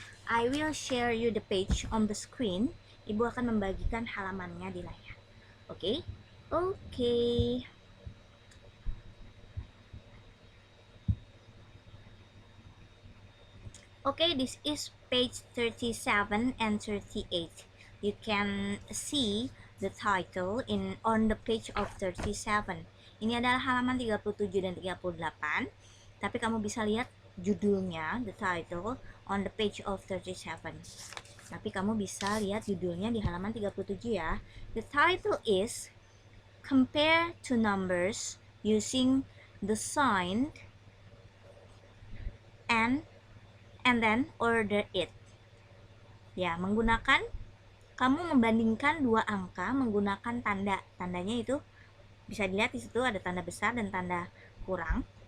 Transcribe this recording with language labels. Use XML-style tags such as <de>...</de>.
<en>I will share you the page on the screen.</en> <id>Ibu akan membagikan halamannya di layar.</id> <en>Okay? Okay. Okay, this is page 37 and 38. You can see the title on the page of 37.</en> <id>Ini adalah halaman 37 dan 38. Tapi kamu bisa lihat judulnya,</id> <en>the title, on the page of 37.</en> <id>Tapi kamu bisa lihat judulnya di halaman 37 ya.</id> <en>The title is Compare two numbers using the sign and then order it.</en> <id>Ya, kamu membandingkan dua angka menggunakan tanda. Tandanya itu bisa dilihat di situ ada tanda besar dan tanda kurang.</id>